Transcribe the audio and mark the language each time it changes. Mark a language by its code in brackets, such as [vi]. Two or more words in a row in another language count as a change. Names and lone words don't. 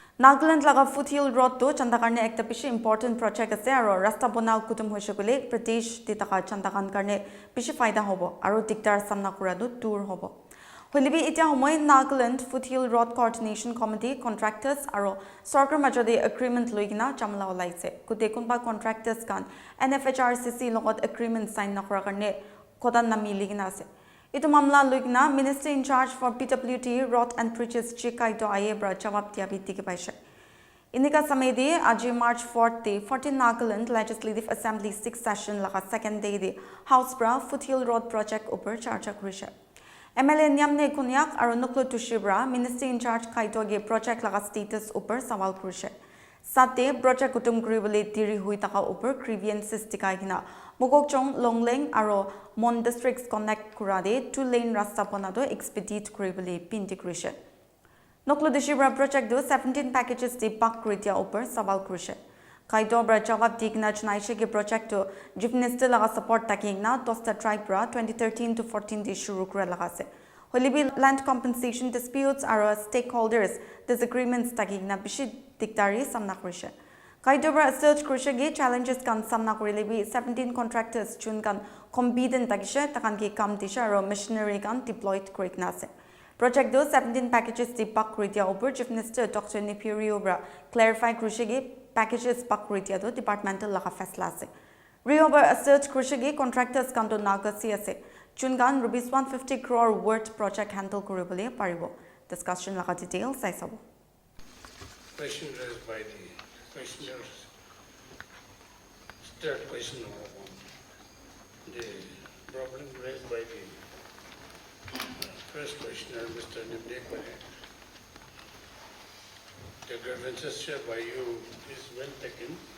[nag] Nagaland laga FOOTHILL road to chandakarne ekta pishi important project ase aro rasta bonao kutum hoise kole Pradesh ditaka chandakan karne pishi faida hobo aro diktar samna kuradu tour hobo. Holibi itia homoy Nagaland FOOTHILL Road Coordination Committee contractors aro sarkar majode agreement loigina jamla olaise. Kute kunba contractors kan NFHRCC logot agreement sign nakura karne kodan namili gina ase. Ito mamla loigna [en] Minister in charge for PWT Road and Bridges [nag] Chikaito Ayebra jawab diabi dike paise. Inika samedi aji March 4 14 Nagaland Legislative Assembly 6th session laga [en] second day [nag] de House bra FOOTHILL Road project upar charcha kurishe. NLA nyamne kunyak aro nuklo tushibra [en] Minister in charge [nag] kaito ge project laga status upar sawal kurishe. Sate project kutum kuribole diri hui taka upar grievances tikai gina Mogokchong Longleng aro Mon districts connect kurade 2-lane rasta ponado expedite kuribole pinti kurishe. Noklo dishibra project do 17 packages de pak kritia upar sawal kurishe. Kaito bra jawab digna chnaishe ge project to [en] Chief Minister [nag] laga support takingna Tosta tribe bra 2013 to 14 de shuru kura laga se. Holibi [en] land compensation disputes [nag] aro [en] stakeholders disagreements [nag] takingna bishi diktari samna kurishe. Kaidobra search kurishe challenges kan samna kurilebi 17 contractors chun kan competent takishe takan ki kam tisha aro machinery kan deployed kurikna se. Project do 17 packages di pak kuritia upar [en] Chief Minister Dr. [nag] Nipirio bra clarify kurishe packages pak kuritia do departmental laga fasla se. Rioba search kurishe contractors kan do nagasi ase. Chun kan rupees 150 crore [en] worth project handle [nag] kuribole paribo. Discussion laga details sai sabo. [en] Question raised by the questioners. Third question number one. The problem raised by the first questioner, Mr. Nimdekwane. The grievances shared by you is well taken.